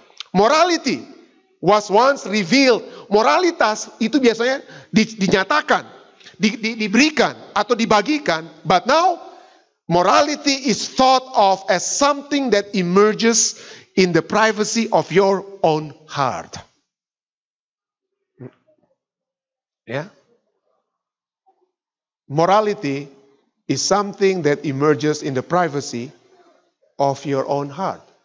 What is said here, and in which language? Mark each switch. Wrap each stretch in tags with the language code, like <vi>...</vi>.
<en>Morality was once revealed.</en> <id>Moralitas itu biasanya dinyatakan, diberikan atau dibagikan.</id> <en>But now, morality is thought of as something that emerges in the privacy of your own heart. Yeah. Morality is something that emerges in the privacy of your own heart.</en>